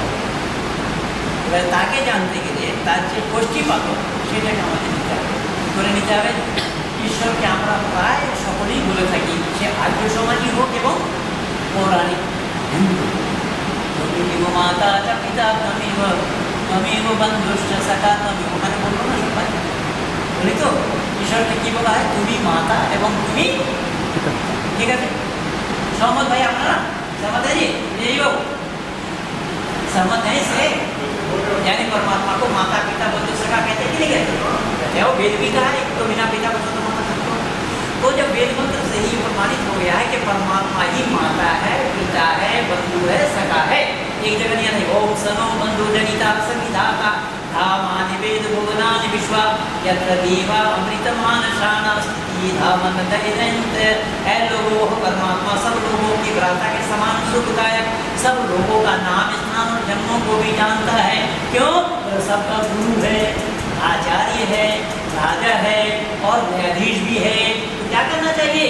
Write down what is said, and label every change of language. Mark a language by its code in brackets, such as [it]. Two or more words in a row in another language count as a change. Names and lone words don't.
[bn] এবার তাকে জানতে গেলে তার যে গোষ্ঠীপাত সেটাকে আমাদের নিতে হবে। করে নিতে হবে ঈশ্বরকে আমরা প্রায় সকলেই বলে থাকি, সে আর্য সমাজই হোক এবং পৌরাণিক হিন্দু। [sa] মাতা চা পিতা তমেব তমেব বন্ধুশ্চ সখা তমেব, [bn] ওখানে বলবো না সবাই বলি তো, ঈশ্বরকে কি বলা হয়? তুমি মাতা এবং তুমি, ঠিক আছে? [hi] सहमत भाई अपना सहमत है जी? यही हो सहमत है इससे? यानी परमात्मा को माता पिता बंधु सखा कहते कि नहीं कहते? कहते हो वेद भी कहा है तो बिना पिता बंधु तो माता पिता। तो जब वेद मंत्र से ही प्रमाणित हो गया है कि परमात्मा ही माता है, पिता है, बंधु है, सखा है, एक जगह नहीं है [sa] ओम सनो बंधु जनिता सविधाता धामानि वेद भुवनानि विश्वा यत्र देवा अमृतमानशानास्ति धामन दहिरंत। [hi] है लोगों परमात्मा सब लोगों की भ्राता के समान सुखदायक, सब लोगों का नाम स्थान और जन्मों को भी जानता है। क्यों? तो सबका गुरु है, आचार्य है, राजा है और न्यायाधीश भी है। तो क्या करना चाहिए?